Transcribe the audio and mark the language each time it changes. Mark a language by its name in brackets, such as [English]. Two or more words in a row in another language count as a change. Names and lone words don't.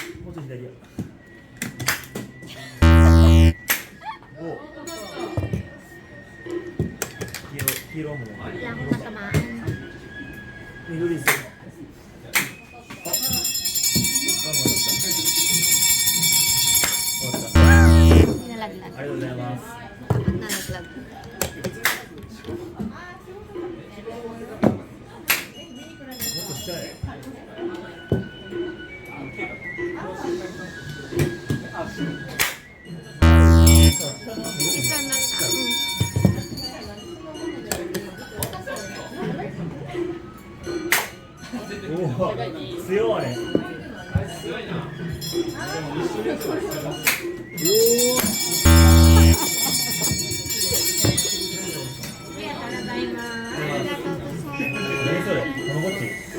[Japanese] っと左や。お。黄色も。 [Filipino] Wala akong natamaan. [Japanese] 緑です。あ、終わった。終わった。 [Filipino] Nalaglag. [Japanese] ありがとうございます。 [Filipino] Nalaglag. [Japanese] もっと下へ。 [Filipino] Isa na lang. [Japanese] おお、強いね。おお。何それ？たまごっち。